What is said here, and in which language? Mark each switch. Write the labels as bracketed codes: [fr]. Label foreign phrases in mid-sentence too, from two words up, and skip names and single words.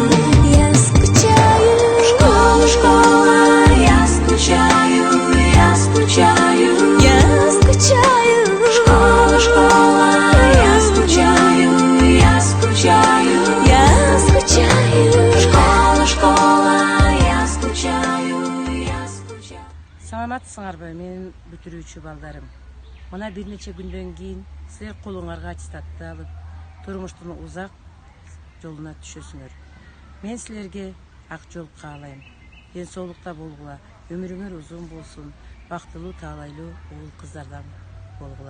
[ru] Я скучаю. Школа, школа, я скучаю. Я скучаю. Я скучаю. Школа, школа, я скучаю. Я скучаю. Я скучаю. Школа, школа, я скучаю. Я скучаю. [ky] Саламатсыңарбы менин бүтүрүүчү балдарым. Мына бир нече күндөн кийин силер колуңарга аттестатты алып, турмуштун узак жолуна түшөсүңөр. Мен силерге ак жол каалайм. Ден соолукта болгула, өмүрүңөр узун болсун, бактылуу таалайлуу уул кыздардан болгула.